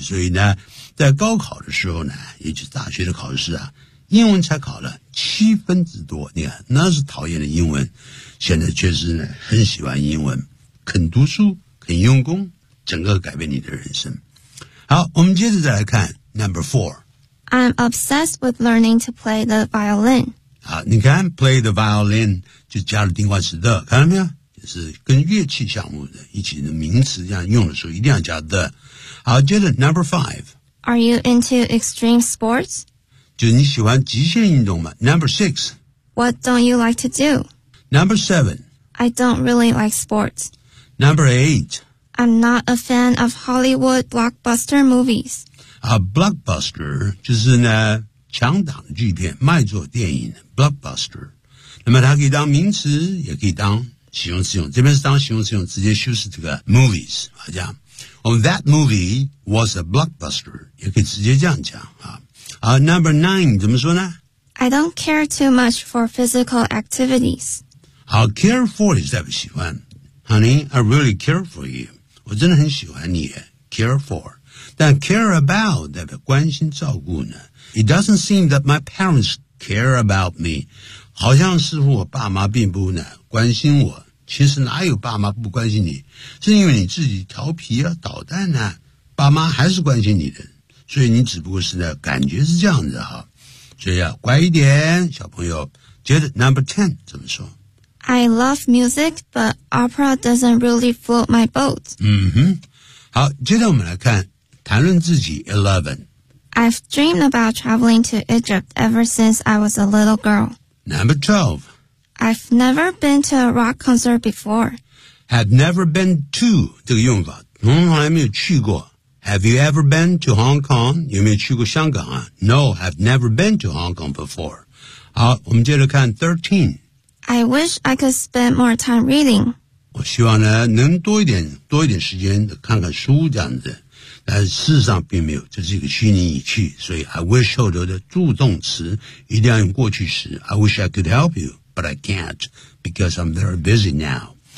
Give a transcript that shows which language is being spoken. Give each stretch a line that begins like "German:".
Chinese: 所以呢在高考的时候呢也就是大学的考试啊英文才考了七分之多，你看那是讨厌的英文，现在确实呢很喜欢英文，肯读书，肯用功，整个改变你的人生。好，我们接着再来看
English: number four。 I'm obsessed with learning to play the violin。
Chinese: 好，你看 play the violin 就加了定冠词的，看到没有？就是跟乐器项目的一起的名词这样用的时候一定要加的。好，接着
English: number five。 Are you into extreme sports?
Chinese: 就你喜欢极限运动吗 ?
English: Number six. What don't you like to do? Number seven. I don't really like sports. Number eight. I'm not a fan of Hollywood blockbuster movies.
Chinese: Blockbuster 就是呢强档巨片卖座电影 ,blockbuster. 那么它可以当名词也可以当形容词用这边是当形容词用直接修饰这个 movies, 好像。
English: Oh, that movie was a blockbuster,
Chinese: 也可以直接这样讲啊。
English: Number nine,
Chinese: 怎么说呢
English: ?I don't care too much for physical activities.
Chinese: 好 care for 你再不喜欢。
English: Honey, I really care for you.
Chinese: 我真的很喜欢你 ,care for. 但 care about 代表关心照顾呢。
English: It doesn't seem that my parents care about me.
Chinese: 好像似乎我爸妈并不呢关心我。其实哪有爸妈不关心你是因为你自己调皮啊捣蛋啊爸妈还是关心你的，所以你只不过是呢感觉是这样子哈。所以啊，乖一点小朋友。接着
English: number 10
Chinese: 怎么说？
English: I love music, but opera doesn't really float my boat.
Chinese: 嗯哼，好，接着我们来看谈论自己 11.
English: I've dreamed about traveling to Egypt ever since I was a little girl. Number 12. I've never been to a rock concert before.
Chinese: Have never been to 这个用法，从来没有去过。
English: Have you ever been to Hong Kong?
Chinese: 有没有去过香港啊？
English: No, I've never been to Hong Kong before.
Chinese: 好，我们接着看 13.
English: I wish I could spend more time reading.
Chinese: 我希望呢能多一点时间看看书这样子，但是事实上并没有，这是一个虚拟语气，所以 I wish 后头的助动词一定要用过去时。
English: I wish I could help you, but I can't because I'm very busy now.